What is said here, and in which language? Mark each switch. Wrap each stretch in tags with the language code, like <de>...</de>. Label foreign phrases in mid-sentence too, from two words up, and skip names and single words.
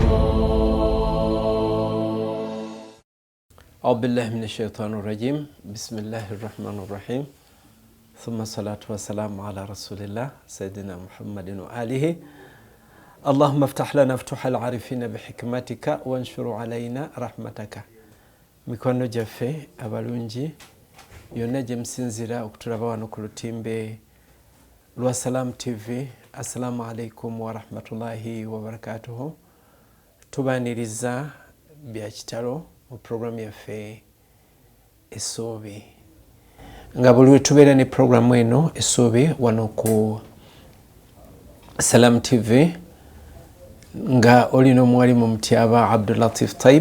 <ar>أعوذ بالله من الشيطان الرجيم بسم الله الرحمن الرحيم ثم الصلاة والسلام على رسول الله سيدنا محمد وآله. اللهم افتح لنا فتوح العارفين بحكمتك وانشر علينا رحمتك.</ar> <lg>mikono jaffe abalungi yonna gye musinzira okutulaba wano ku lutimbe lwa Salam TV.</lg> <ar>السلام عليكم ورحمة الله وبركاته.</ar> <lg>Tubaniriza bya kitalo mu programu yaffe essuubi, nga buli tubeera ne programu eno essuubi wano ku Salam TV, nga olina Muwalimu Mutyaba Abdulatwif</lg>